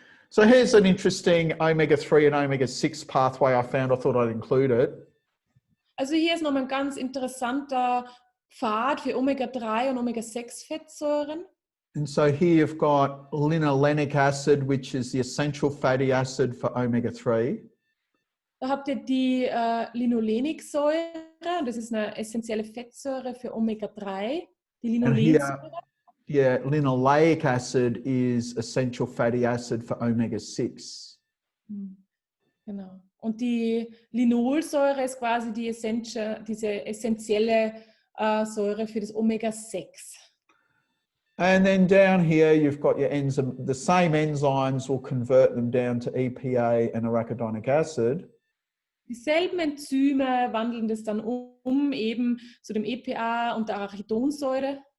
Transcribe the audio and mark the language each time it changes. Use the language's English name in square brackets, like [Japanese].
[English] So here's an interesting omega-3 and omega-6 pathway I found. I thought I'd include it. [German] Also hier ist nochmal ein ganz interessanter Pfad für Omega-3 und Omega-6-Fettsäuren. [English] And so here you've got linolenic acid, which is the essential fatty acid for omega-3. [German] Da habt ihr die Linolensäure, das ist eine essentielle Fettsäure für Omega-3. Die Linolensäure. [English] Yeah, linoleic acid is essential fatty acid for omega-6. [German] Genau. Und die Linolsäure ist quasi diese essentielle Säure für das Omega-6. [English] And then down here you've got your enzyme. The same enzymes will convert them down to EPA and arachidonic acid. [German] Dieselben Enzyme wandeln das dann eben zu dem EPA und der Arachidonsäure.